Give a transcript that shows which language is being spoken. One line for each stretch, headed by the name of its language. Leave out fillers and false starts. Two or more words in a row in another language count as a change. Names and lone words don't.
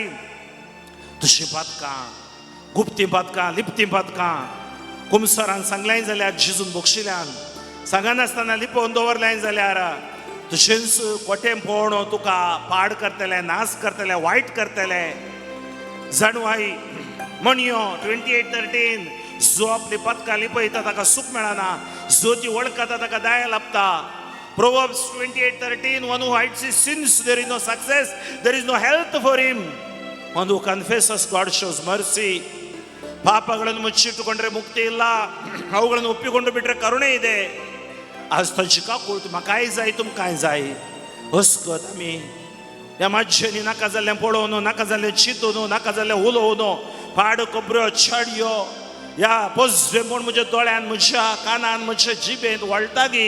Konkani: तुजी पातकां, गुप्ती पातकां, लिपती पातकां कुमसारान सांगलें जाल्यार जेजून बक्षिल्ल्यान, सांगनासतना लिपोवन दवरलें जाल्यार तुजेंच कोटेंपण तुका पाड करतलें, नाश करतलें, वायट करतलें. जाणवाई म्हणयो 28:13 जो आपली पदकां लिपयता ताका सूख मेळना, जो ती वळखता ताका दाय लाभता.
English: Proverbs 28:13 one who hides his sins there is no success, there is no health for him. One who confesses God shows mercy.
Kannada: ಪಾಪಗಳನ್ನು ಮುಚ್ಚಿಟ್ಟುಕೊಂಡ್ರೆ ಮುಕ್ತಿ ಇಲ್ಲ, ಅವುಗಳನ್ನು ಒಪ್ಪಿಕೊಂಡು ಬಿಟ್ರೆ ಕರುಣೆ ಇದೆ.
Konkani: आज थंयची काकूळ तुमकां काय जाय, तुमकां काय जाय हसकत आमी ह्या माज्जेनी नाका जाल्लें पळोवन, नाका जाल्लें चिंतून, नाका जाल्लें उलोवन, पाड खबऱ्यो, छाडयो ह्या पोजवेपण म्हज्या दोळ्यान, म्हज्या कानान, म्हज्या जिबेंत वळटा गी.